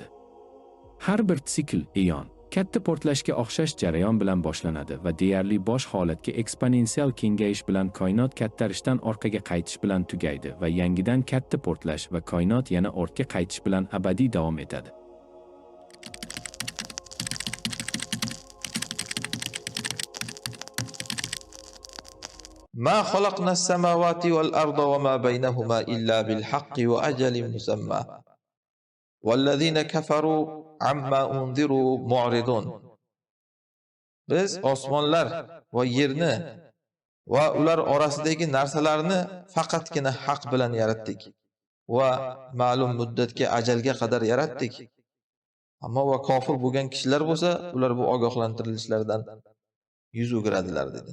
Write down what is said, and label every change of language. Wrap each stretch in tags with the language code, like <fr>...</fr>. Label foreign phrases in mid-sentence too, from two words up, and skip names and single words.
<uz>Har bir sikl eon katta portlashga o'xshash jarayon bilan boshlanadi va deyarli bosh holatga eksponensial kengayish bilan koinot kattarishdan orqaga qaytish bilan tugaydi va yangidan katta portlash va koinot yana ortga qaytish bilan abadiy davom etadi.</uz> <ar>ما خلقنا السماوات والأرض وما بينهما إلا بالحق وأجل مسمى. والذين كفروا عما أنذروا معرضون.</ar> <uz>Biz osmonlar va yerni va ular orasidagi narsalarni faqatgina haq bilan yaratdik va ma'lum muddatga ajalga qadar yaratdik. Ammo va kofir bo'lgan kishilar bo'lsa, ular bu ogohlantirilishlardan yuz o'giradilar dedi.</uz>